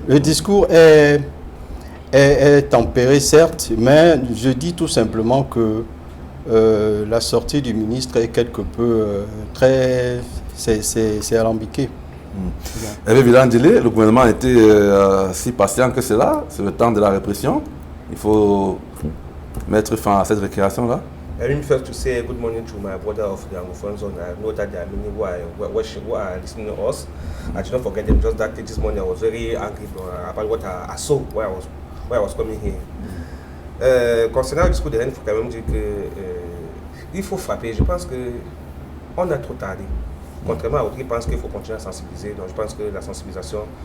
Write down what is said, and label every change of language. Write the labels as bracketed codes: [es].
[fr] Le discours est tempéré, certes, mais je dis tout simplement que la sortie du ministre est quelque peu c'est alambiqué. Eh bien, Villan Dile, le gouvernement a été si patient que cela, c'est le temps de la répression. Il faut mettre fin à cette récréation-là. [en] Let me first to say good morning to my brother of the Anglophone zone. I know that there are many who are listening to us. I did not forget them. Just that this morning I was very angry about what I saw where I was coming here. [fr] Concernant le discours de haine, il faut quand même dire qu'il faut frapper. Je pense qu'on a trop tardé. Contrairement à d'autres qui pensent qu'il faut continuer à sensibiliser. Donc je pense que la sensibilisation...